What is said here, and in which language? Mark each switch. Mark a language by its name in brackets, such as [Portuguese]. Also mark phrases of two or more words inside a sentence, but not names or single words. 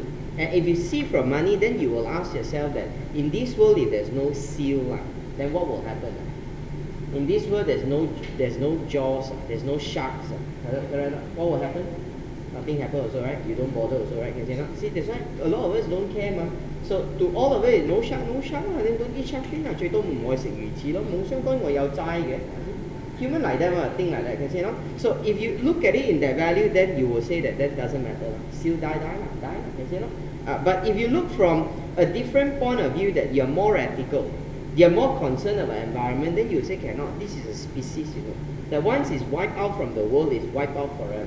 [English] And if you see from money, then you will ask yourself that in this world, if there's no seal, then what will happen? In this world, there's no jaws, there's no sharks. What will happen? Nothing happen also, right? You don't bother also, right? See, that's why a lot of us don't care, ma. So to all of it, no shark, then don't eat shark fin. [Cantonese] 最多唔愛食魚翅咯，冇相干我有齋嘅。 [English] Human like that, think like that, So if you look at it in that value, then you will say that doesn't matter. Still die, but if you look from a different point of view, that you're more ethical, you're more concerned about environment, then you say cannot. This is a species, That once it's wiped out from the world, it's wiped out forever.